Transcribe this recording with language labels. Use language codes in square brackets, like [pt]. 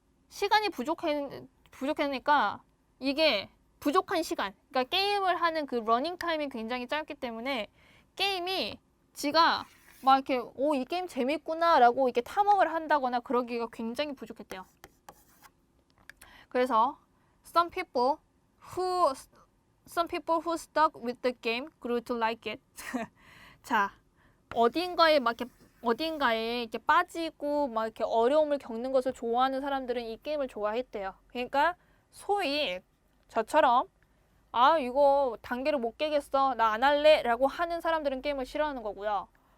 [ko] 시간이 부족하니까 이게 부족한 시간. 그러니까 게임을 하는 그 러닝 타임이 굉장히 짧기 때문에 게임이 지가 막 이렇게 이 게임 재밌구나라고 이렇게 탐험을 한다거나 그러기가 굉장히 부족했대요. 그래서 [en] some people who stuck with the game grew to like it. [ko] 자, 어딘가에 이렇게 빠지고 막 이렇게 어려움을 겪는 것을 좋아하는 사람들은 이 게임을 좋아했대요. 그러니까 소위 저처럼 이거 단계를 못 깨겠어, 나 안 할래라고 하는 사람들은 게임을 싫어하는 거고요.